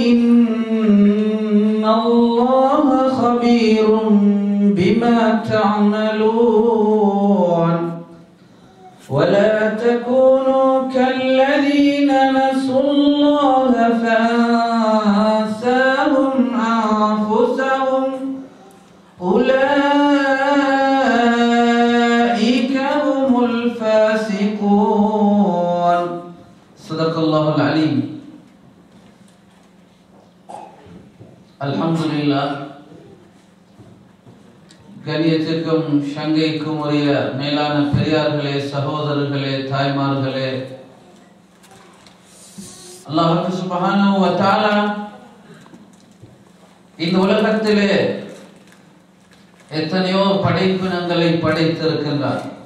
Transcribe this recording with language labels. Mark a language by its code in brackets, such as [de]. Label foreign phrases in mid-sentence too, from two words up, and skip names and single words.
[ar] إن الله خبير بما تعملون ولا تكونوا كالذين نسوا الله فأنساهم أنفسهم أولئك هم الفاسقون صدق الله العليم. الحمد لله. [ta] கண்ணியத்திற்கும் சங்கைக்கும் உரிய மேலான பெரியார்களே, சகோதரர்களே, தாய்மார்களே, [ar] الله سبحانه وتعالى [ta] இந்த உலகத்திலே எத்தனையோ படைப்பினங்களை படைத்திருக்கின்றார்.